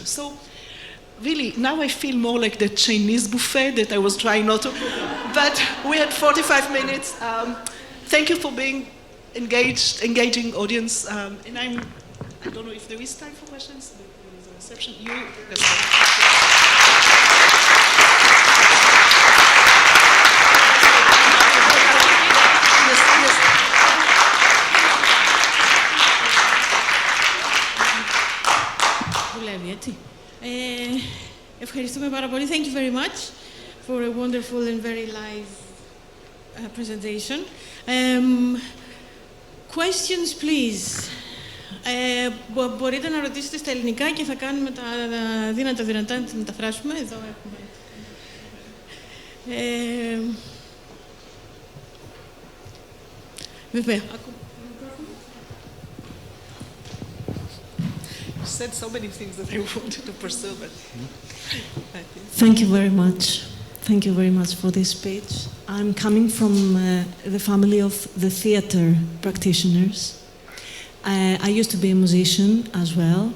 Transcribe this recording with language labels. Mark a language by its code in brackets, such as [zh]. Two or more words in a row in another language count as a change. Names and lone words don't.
[en] So really, now I feel more like the Chinese buffet that I was trying not to, but we had 45 minutes. Thank you for being engaging audience, and I don't know if there is time for questions. There is a reception. Yes. [el] Δουλεύει, έτσι. Ευχαριστούμε πάρα πολύ. [en] Thank you very much for a wonderful and very live presentation. Questions, please. [el] Μπορείτε να ρωτήσετε στα ελληνικά και θα κάνουμε τα δυνατά να τις μεταφράσουμε. Εδώ έχουμε. Βέβαια. [en] Said so many things that I wanted to pursue, but Thank you very much. Thank you very much for this speech. I'm coming from the family of the theater practitioners, I used to be a musician as well.